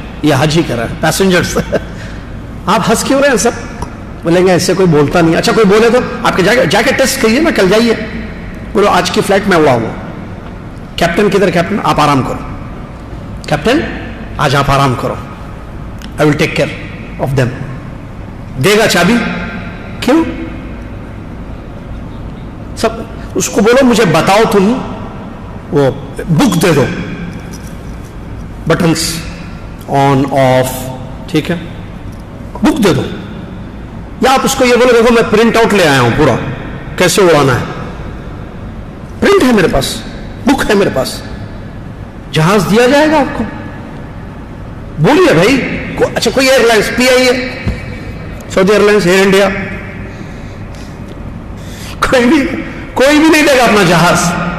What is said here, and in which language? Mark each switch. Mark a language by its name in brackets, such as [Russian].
[Urdu] یہ حاجی کہہ رہا ہے پیسنجرز. آپ ہنس کیوں رہے ہیں سب؟ بولیں گے ایسے کوئی بولتا نہیں. اچھا کوئی بولے تو آپ کے جا کے ٹیسٹ کریے نا، کل جائیے بولو آج کی فلائٹ میں اڑاؤں گا. کیپٹن کدھر؟ کیپٹن آپ آرام کرو، کیپٹن آج آپ آرام کرو، [English] I will take care of them. [Urdu] دے گا چابی؟ کیوں؟ سب اس کو بولو مجھے بتاؤ، تم وہ بک دے دو، بٹنس آن آف، ٹھیک ہے، بک دے دو. یا آپ اس کو یہ بولو دیکھو میں پرنٹ آؤٹ لے آیا ہوں پورا، کیسے اڑانا ہے، پرنٹ ہے میرے پاس، بک ہے میرے پاس. جہاز دیا جائے گا آپ کو. بولیے بھائی. اچھا کوئی ایئر لائنس، پی آئی اے، سعودی ایئر لائنس، ایئر انڈیا، کوئی بھی نہیں دے گا اپنا جہاز.